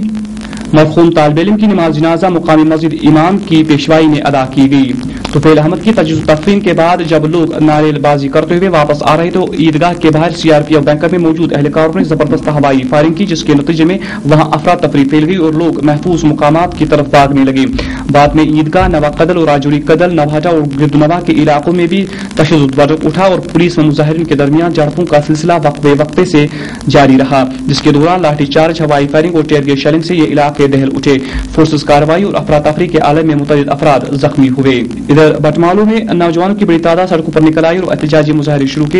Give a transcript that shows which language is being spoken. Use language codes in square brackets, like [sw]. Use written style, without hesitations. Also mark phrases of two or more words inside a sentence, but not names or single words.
[ur] مرحوم طالب علم کی نماز جنازہ مقامی مسجد امام کی پیشوائی میں ادا کی گئی۔ طفیل احمد کی تجویز و تفہیم کے بعد جب لوگ نعرے بازی کرتے ہوئے واپس آ رہے تو عیدگاہ کے باہر سی آر پی ایف بینکر میں موجود اہلکاروں نے زبردست ہوائی فائرنگ کی، جس کے نتیجے میں وہاں افراتفری پھیل گئی اور لوگ محفوظ مقامات کی طرف بھاگنے لگے۔ بعد میں عیدگاہ، نوا قدل اور راجوری قدل، نوہٹا اور گردنوا کے علاقوں میں بھی تشدد بڑھ اٹھا اور پولیس و مظاہرین کے درمیان جھڑپوں کا سلسلہ وقفے سے جاری رہا، جس کے دوران لاٹھی چارج، ہوائی فائرنگ اور ٹیئر گیس شیلنگ سے یہ علاقے دہل اٹھے۔ فورسز کارروائی اور افراتفری کے عالم میں متعدد افراد زخمی ہوئے۔ ادھر بٹمالو میں نوجوانوں کی بڑی تعداد سڑکوں پر نکل آئی اور احتجاجی مظاہرے شروع کیے۔